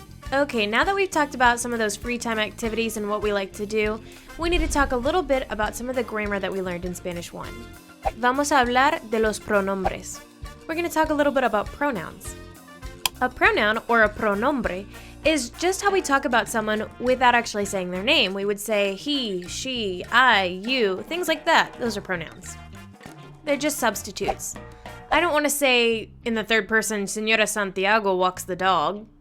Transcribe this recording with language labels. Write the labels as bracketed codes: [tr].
[en] Okay, now that we've talked about some of those free time activities and what we like to do, we need to talk a little bit about some of the grammar that we learned in Spanish 1. [es] Vamos a hablar de los pronombres. [en] We're going to talk a little bit about pronouns. A pronoun or a pronombre is just how we talk about someone without actually saying their name. We would say he, she, I, you, things like that. Those are pronouns. They're just substitutes. I don't want to say in the third person, Señora Santiago walks the dog.